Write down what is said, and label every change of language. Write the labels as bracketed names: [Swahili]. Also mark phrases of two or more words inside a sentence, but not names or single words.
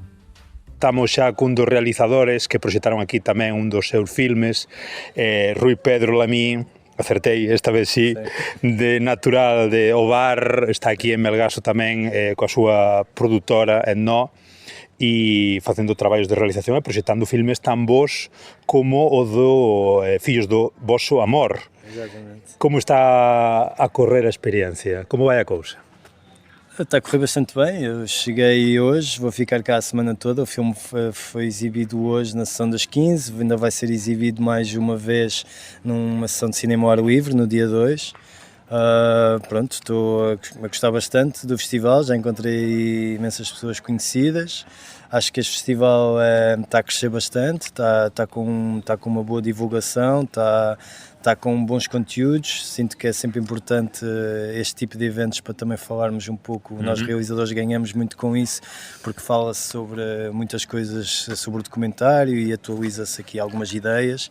[Galician] Estamos xa cun dos realizadores que proxectaron aquí tamén un dos seus filmes, Rui Pedro Lamí, acertei esta vez sí, de natural de Ovar, está aquí en Melgaso tamén coa súa produtora Etno, e facendo traballos de realización e proxectando filmes tan bons como o do Fillos do voso amor. [Portuguese] Exatamente. [Galician] Como está a correr a experiencia? Como vai a cousa? [Portuguese] Está a correr bastante bem, eu cheguei hoje, vou ficar cá a semana toda, o filme foi exibido hoje na sessão das 15, ainda vai ser exibido mais uma vez numa sessão de cinema ao ar livre, no dia 2. Pronto, estou a gostar bastante do festival, já encontrei imensas pessoas conhecidas, acho que este festival está a crescer bastante, está com uma boa divulgação, está com bons conteúdos, sinto que é sempre importante este tipo de eventos para também falarmos um pouco, nós realizadores ganhamos muito com isso, porque fala-se sobre muitas coisas sobre o documentário e atualiza-se aqui algumas ideias.